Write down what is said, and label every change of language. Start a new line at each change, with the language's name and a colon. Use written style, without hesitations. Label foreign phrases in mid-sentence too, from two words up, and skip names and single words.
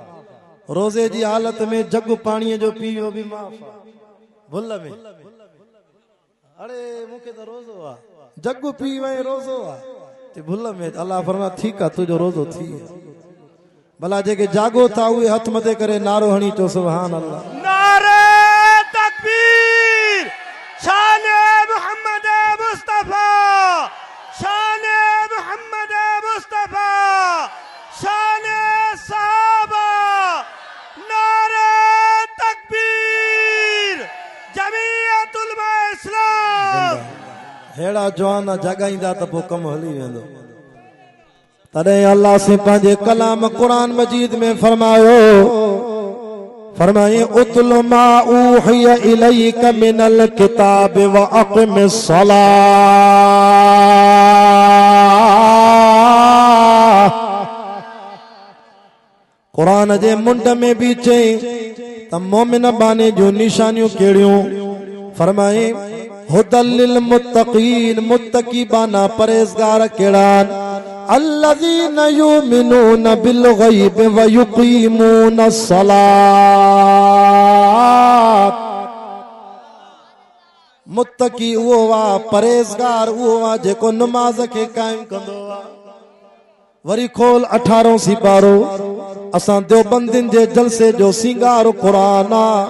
Sindhi: रोज़े जी हालत में जग पाणीअ जो पीओ भी माफ़ आहे। भुल में अरे मूंखे त रोज़ो आहे, जग पी वए रोज़ो आहे। भुल में अल्लाह फरमा ठीक आहे तुझो रोज़ो थी। भला जेके जागो था उहे हथ मथे करे नारो हणी चो
Arabic: سبحان الله.
Urdu: نعرۂ تکبیر، شانِ محمد مصطفیٰ، شانِ محمد مصطفیٰ، شانِ صحابہ. نعرۂ تکبیر, जमीयत उलमा इस्लाम।
Sindhi: हेड़ा जवान जगाईंदा त पोइ कम हली वेंदो। तॾहिं अल्लाह से पंहिंजे कलाम कुरान मजीद में फरमाए
Arabic: اتل ما أوحي إليك من الكتاب وأقم الصلاة.
Sindhi: कुरान जे मुंड में भी चई त मोमिन बाने जो निशानियूं कहिड़ियूं?
Arabic: فرمائے هدى للمتقين,
Sindhi: मुत्तकी बाना परहेज़गार कहिड़ा?
Arabic: الذين يؤمنون بالغيب ويقيمون الصلاة.
Sindhi: मुत्तकी उहो आहे, परहेज़गार उहो आहे जेको नमाज के कायम कंदो आहे। वरी खोल 18 सिपारो। असां देवबंदिन जे जलसे जो सिंगार कुरान आहे।